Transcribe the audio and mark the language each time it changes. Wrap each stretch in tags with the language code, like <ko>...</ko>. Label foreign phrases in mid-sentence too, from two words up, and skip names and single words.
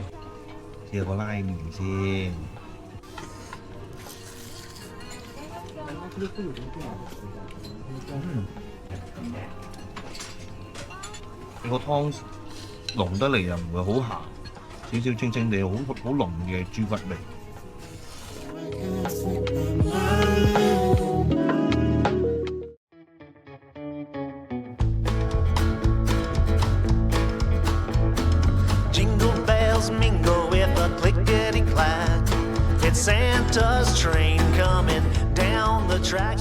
<yue>試下個拉麵先。你個湯濃得嚟又唔會好鹹。少少清清地，好濃嘅豬骨味。</yue> <en>Jingle bells mingle with a clickety clack. It's Santa's train coming down the track.</en>